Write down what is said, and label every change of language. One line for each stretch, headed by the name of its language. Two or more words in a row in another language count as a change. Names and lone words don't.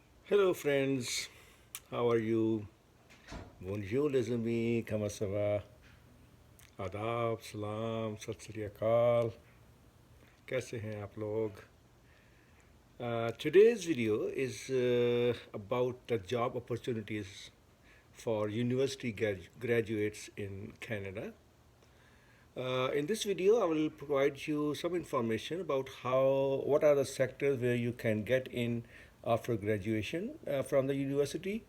English: Hello friends, how are you?
French: Bonjour les amis, comment ça va?
Hindi: आदाब, सलाम,
Punjabi: ਸਤ ਸ੍ਰੀ ਅਕਾਲ,
Hindi: कैसे हैं आप लोग?
English: Today's video is about the job opportunities for university graduates in Canada. In this video, I will provide you some information about what are the sectors where you can get in after graduation from the university.